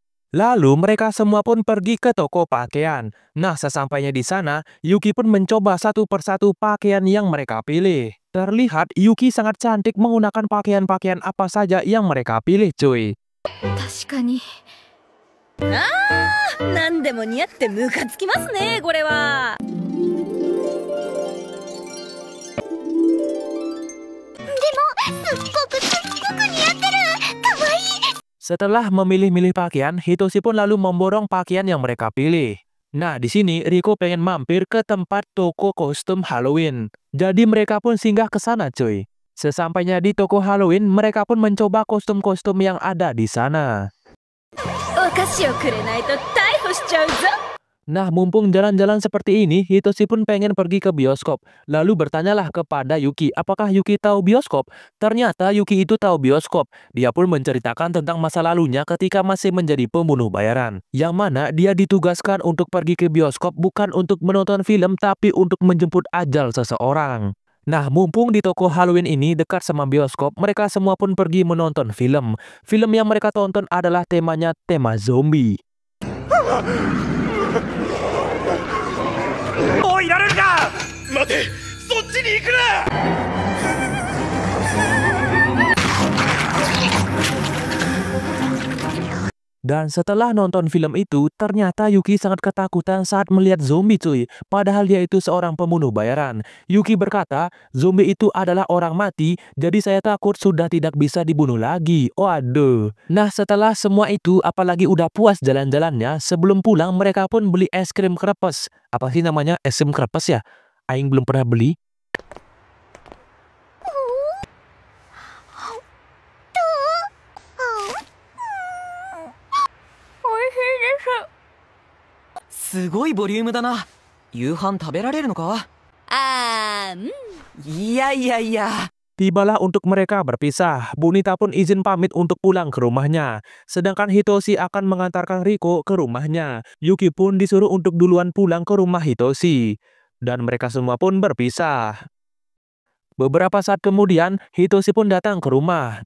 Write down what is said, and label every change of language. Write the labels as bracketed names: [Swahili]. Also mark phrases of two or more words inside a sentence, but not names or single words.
[Indonesian] Lalu mereka semua pun pergi ke toko pakaian. Nah, sesampainya di sana, Yuki pun mencoba satu persatu pakaian yang mereka pilih. Terlihat Yuki sangat cantik menggunakan pakaian-pakaian apa saja yang mereka pilih, cuy. [Japanese] 確かに。なんでも似合ってムカつきますね、これは。すっごく似合ってる。かわいい。 [Indonesian] Setelah memilih-milih pakaian, Hitoshi pun lalu memborong pakaian yang mereka pilih. Nah, di sini Riko pengen mampir ke tempat toko kostum Halloween. Jadi mereka pun singgah ke sana, cuy. Sesampainya di toko Halloween, mereka pun mencoba kostum-kostum yang ada di sana. [Japanese] お菓子をくれないと逮捕しちゃうぞ。 [Indonesian] Nah, mumpung jalan-jalan seperti ini, Hitoshi pun pengen pergi ke bioskop. Lalu bertanyalah kepada Yuki, apakah Yuki tahu bioskop? Ternyata Yuki itu tahu bioskop. Dia pun menceritakan tentang masa lalunya ketika masih menjadi pembunuh bayaran. Yang mana dia ditugaskan untuk pergi ke bioskop bukan untuk menonton film, tapi untuk menjemput ajal seseorang. Nah, mumpung di toko Halloween ini dekat sama bioskop, mereka semua pun pergi menonton film. Film yang mereka tonton adalah temanya tema zombie. [Japanese] もういられるか。待て、そっちに行くな。 [Indonesian] Dan setelah nonton film itu, ternyata Yuki sangat ketakutan saat melihat zombie, cuy. Padahal dia itu seorang pembunuh bayaran. Yuki berkata, zombie itu adalah orang mati, jadi saya takut sudah tidak bisa dibunuh lagi. Waduh. Nah, setelah semua itu, apalagi udah puas jalan-jalannya, sebelum pulang mereka pun beli es krim krepes. Apa sih namanya? Es krim krepes ya? Aing belum pernah beli. [Japanese] Sugoy すごいボリュームだな。夕飯食べられるのか。いやいやいや。 [Indonesian] Tibalah untuk mereka berpisah. Bonita pun izin pamit untuk pulang ke rumahnya. Sedangkan Hitoshi akan mengantarkan Riko ke rumahnya. Yuki pun disuruh untuk duluan pulang ke rumah Hitoshi. Dan mereka semua pun berpisah. Beberapa saat kemudian, Hitoshi pun datang ke rumah.